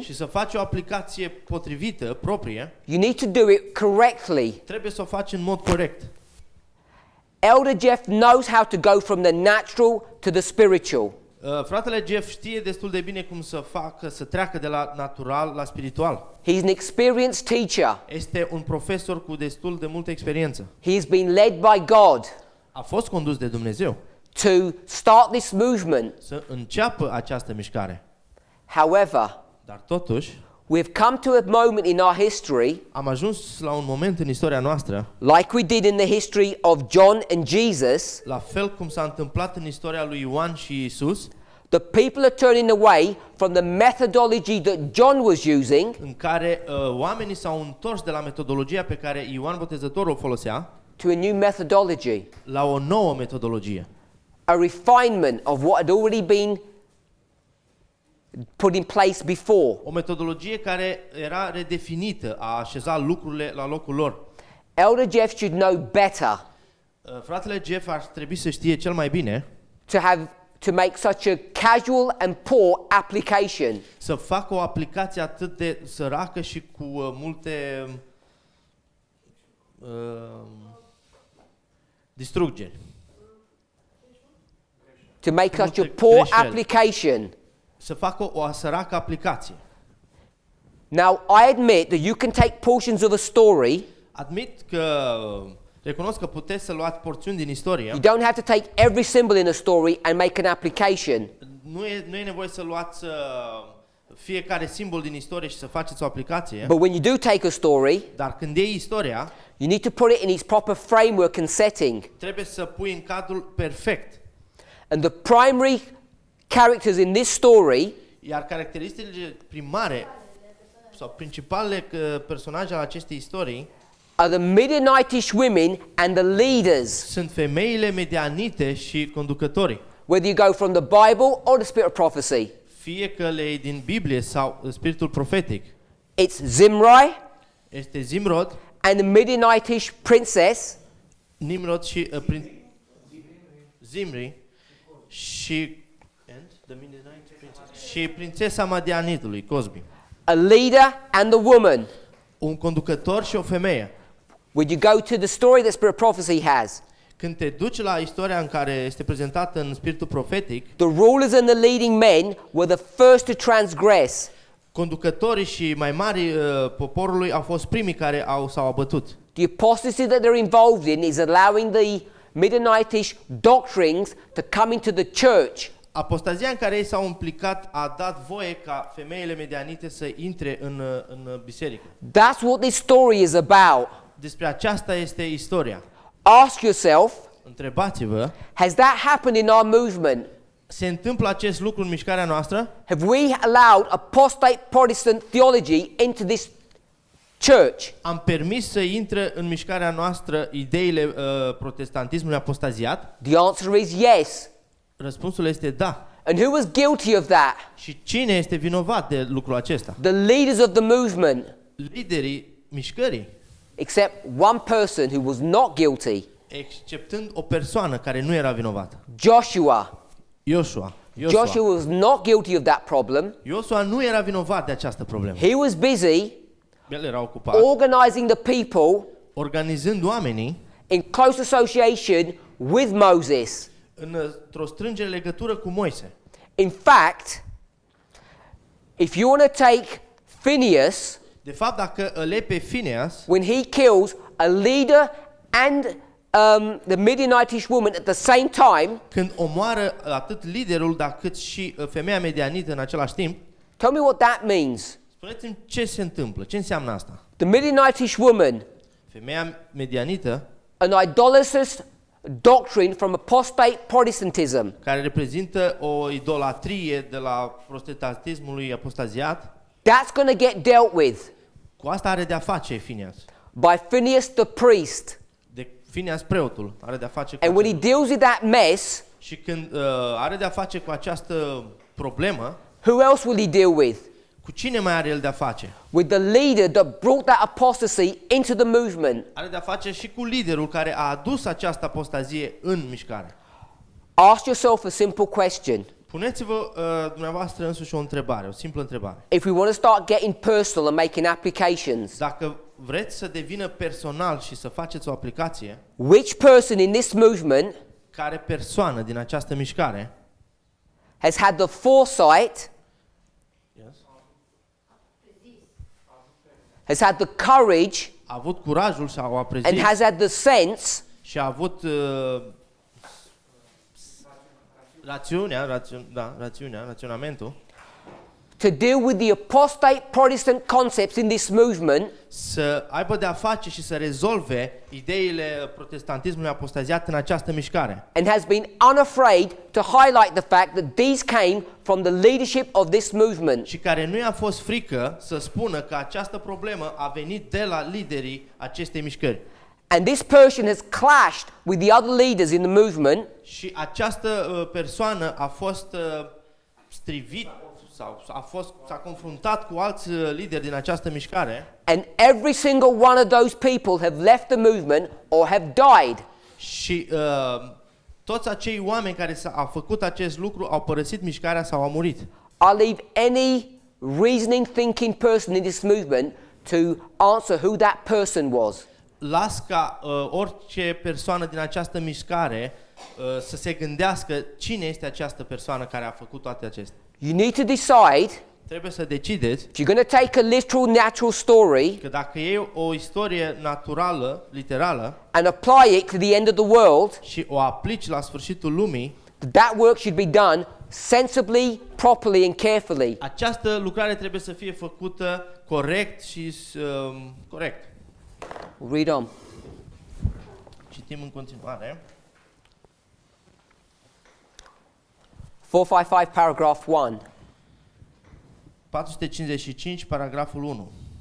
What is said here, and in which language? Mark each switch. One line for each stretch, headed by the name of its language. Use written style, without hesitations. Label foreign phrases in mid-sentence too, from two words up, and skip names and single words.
Romanian: și să faci o aplicație potrivită, proprie,
English: you need to do it correctly.
Romanian: trebuie să o faci în mod corect.
English: Elder Jeff knows how to go from the natural to the spiritual.
Romanian: Fratele Jeff știe destul de bine cum să treacă de la natural la spiritual.
English: He's an experienced teacher.
Romanian: Este un profesor cu destul de multă experiență.
English: He has been led by God
Romanian: A fost condus de Dumnezeu
English: to start this movement.
Romanian: să înceapă această mișcare.
English: However,
Romanian: Dar totuși,
English: we've come to a moment in our history,
Romanian: am ajuns la un moment în istoria noastră,
English: like we did in the history of John and Jesus,
Romanian: la fel cum s-a întâmplat în istoria lui Ioan și Isus,
English: the people are turning away from the methodology that John was using
Romanian: în care oamenii s-au întors de la metodologia pe care Ioan Botezătorul o folosea
English: to a new methodology,
Romanian: la o nouă metodologie.
English: a refinement of what had already been put in place before.
Romanian: O metodologie care era redefinită, a așezat lucrurile la locul lor.
English: Elder Jeff should know better
Romanian: Fratele Jeff ar trebui să știe cel mai bine
English: to make such a casual and poor application.
Romanian: să facă o aplicație atât de săracă și cu multe distrugeri.
English: To make such a
Romanian: Multe
English: poor
Romanian: greșeli.
English: application.
Romanian: Să facă o săracă aplicație.
English: Now, I admit that you can take portions of a story.
Romanian: Admit că recunosc că puteți să luați porțiuni din istorie.
English: You don't have to take every symbol in a story and make an application.
Romanian: Nu e nevoie să luați fiecare simbol din istorie și să faceți o aplicație.
English: But when you do take a story,
Romanian: Dar când iei istoria,
English: you need to put it in its proper framework and setting.
Romanian: trebuie să pui în cadrul perfect.
English: And the primary characters in this story
Romanian: Iar caracteristicile primare sau principalele personaje ale acestei istorii
English: are the Midianitish women and the leaders.
Romanian: sunt femeile medianite și conducătorii.
English: Whether you go from the Bible or the spirit of prophecy.
Romanian: Fie că le iei din Biblie sau spiritul profetic.
English: It's Zimri
Romanian: Este Zimrod,
English: and the Midianitish princess
Romanian: Nimrod și Zimri și și prințesa Madianitului, Cosbi.
English: a leader and the woman.
Romanian: Un conducător și o femeie.
English: When you go to the story that spirit of prophecy has,
Romanian: Când te duci la istoria în care este prezentată în spiritul profetic,
English: the rulers and the leading men were the first to transgress.
Romanian: conducătorii și mai mari poporului au fost primii care s-au abătut.
English: The apostasy that they're involved in is allowing the Midianitish doctrines to come into the church.
Romanian: Apostazia în care ei s-au implicat a dat voie ca femeile medianite să intre în biserică.
English: That's what this story is about.
Romanian: Despre aceasta este istoria.
English: Ask yourself,
Romanian: Întrebați-vă,
English: has that happened in our movement?
Romanian: se întâmplă acest lucru în mișcarea noastră?
English: Have we allowed apostate Protestant theology into this church?
Romanian: Am permis să intre în mișcarea noastră ideile protestantismului apostaziat?
English: The answer is yes.
Romanian: Răspunsul este da.
English: And who was guilty of that?
Romanian: Și cine este vinovat de lucrul acesta?
English: The leaders of the movement,
Romanian: Liderii mișcării,
English: except one person who was not guilty,
Romanian: exceptând o persoană care nu era vinovată.
English: Joshua.
Romanian: Joshua
English: Joshua was not guilty of that problem.
Romanian: nu era vinovat de această problemă.
English: He was busy
Romanian: El era ocupat
English: organizing the people
Romanian: organizând oamenii
English: in close association with Moses.
Romanian: într-o strângere legătură cu Moise.
English: In fact, if you want to take Phineas,
Romanian: De fapt, dacă îl iei pe Phineas,
English: when he kills a leader and the Midianitish woman at the same time,
Romanian: când omoară atât liderul, dar cât și femeia medianită în același timp,
English: tell me what that means.
Romanian: spuneți-mi ce se întâmplă, ce înseamnă asta?
English: The Midianitish woman,
Romanian: Femeia medianită,
English: an idolatrous doctrine from apostate Protestantism,
Romanian: care reprezintă o idolatrie de la protestantismului apostaziat,
English: that's going to get dealt with
Romanian: cu asta are de-a face Phineas.
English: by Phineas the priest.
Romanian: De Phineas preotul are de-a face cu
English: And when he
Romanian: acest-
English: deals with that mess,
Romanian: Și când are de-a face cu această problemă,
English: who else will he deal with?
Romanian: cu cine mai are el de-a face?
English: With the leader that brought that apostasy into the movement.
Romanian: Are de-a face și cu liderul care a adus această apostazie în mișcare.
English: Ask yourself a simple question.
Romanian: Puneți-vă dumneavoastră însuși o întrebare, o simplă întrebare.
English: If we want to start getting personal and making applications,
Romanian: Dacă vreți să devină personal și să faceți o aplicație,
English: which person in this movement
Romanian: care persoană din această mișcare
English: has had the foresight, has had the courage,
Romanian: a avut curajul și a
English: and
Romanian: prezis
English: has had the sense
Romanian: și a avut raționamentul
English: to deal with the apostate Protestant concepts in this movement
Romanian: să aibă de-a face și să rezolve ideile protestantismului apostaziat în această mișcare.
English: and has been unafraid to highlight the fact that these came from the leadership of this movement.
Romanian: Și care nu i-a fost frică să spună că această problemă a venit de la liderii acestei mișcări.
English: And this person has clashed with the other leaders in the movement
Romanian: Și această persoană a fost strivit sau s-a confruntat cu alți lideri din această mișcare
English: and every single one of those people have left the movement or have died.
Romanian: și toți acei oameni care au făcut acest lucru au părăsit mișcarea sau au murit.
English: I leave any reasoning, thinking person in this movement to answer who that person was.
Romanian: Las ca orice persoană din această mișcare să se gândească cine este această persoană care a făcut toate acestea.
English: You need to decide
Romanian: trebuie să decideți
English: if you're going to take a literal, natural story
Romanian: că dacă e o istorie naturală, literală,
English: and apply it to the end of the world,
Romanian: și o aplici la sfârșitul lumii,
English: that work should be done sensibly, properly, and carefully.
Romanian: această lucrare trebuie să fie făcută corect și corect.
English: We'll read on.
Romanian: Citim în continuare.
English: 455, paragraph 1.
Romanian: 455, paragraful 1.